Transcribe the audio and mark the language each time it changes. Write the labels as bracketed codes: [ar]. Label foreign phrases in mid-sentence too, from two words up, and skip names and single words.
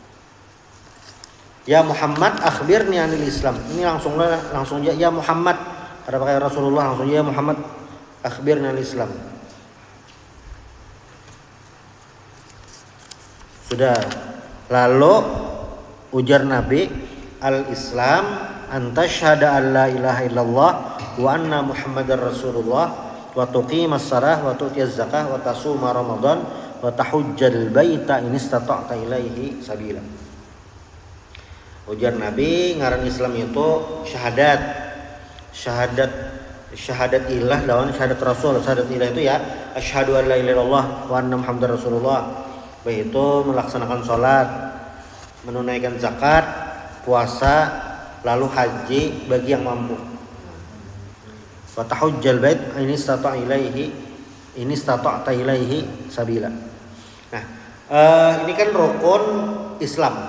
[ar] يا محمد أخبرني عن الإسلام. [bjn] Ini langsung aja ya Muhammad, Ada pakai Rasulullah langsung, [ar] يا محمد أخبرنا الإسلام. [bjn] Sudah. Lalu ujar Nabi, [ar] الإسلام أن تشهد أن لا إله إلا الله وأن محمدا رسول الله وتقيم الصلاة وتؤتي الزكاة وتصوم رمضان وتحج البيت إن استطعت إليه سبيلا. [bjn] Ujar Nabi, ngaran Islam itu syahadat ilah lawan syahadat Rasul. Syahadat ilah itu [ar] يا أشهد أن لا إله إلا الله وأن محمدا رسول الله. [id] Yaitu melaksanakan sholat, menunaikan zakat, puasa, lalu haji bagi yang mampu. [ar] وتحج البيت إن استطعت إليه سبيلا. [id] Nah, ini kan rukun Islam.